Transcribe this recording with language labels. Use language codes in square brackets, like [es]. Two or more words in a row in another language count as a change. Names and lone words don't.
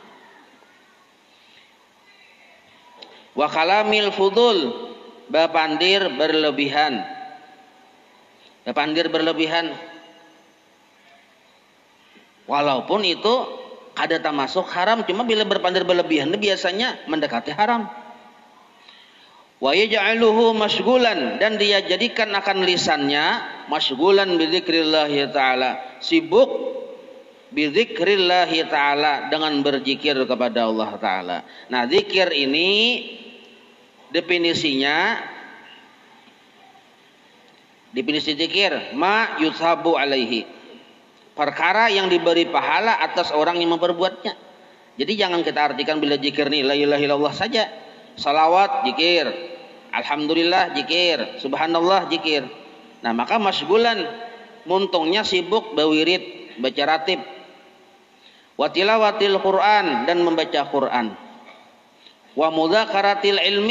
[ar] وكلام الفضول, [bjn] bapandir berlebihan. Pandir berlebihan, walaupun itu kada termasuk haram, cuma bila berpandir berlebihan biasanya mendekati haram. [ar] ويجعله مشغولا, [id] dan dia jadikan akan lisannya [ar] مشغولا بذكر الله تعالى, [id] sibuk [ar] بذكر الله تعالى, [id] dengan berzikir kepada Allah Ta'ala. Nah, zikir ini definisi zikir [ar] ما يثاب عليه, [id] perkara yang diberi pahala atas orang yang memperbuatnya. Jadi jangan kita artikan bila zikir ini [ar] لا إله إلا الله [id] saja. Salawat zikir, alhamdulillah zikir, subhanallah zikir. [bjn] Nah, maka masyghulan, muntungnya sibuk bawirid, baca ratib. [ar] وتلاوة القرآن, [id] dan membaca Quran. [ar] ومذاكرة العلم.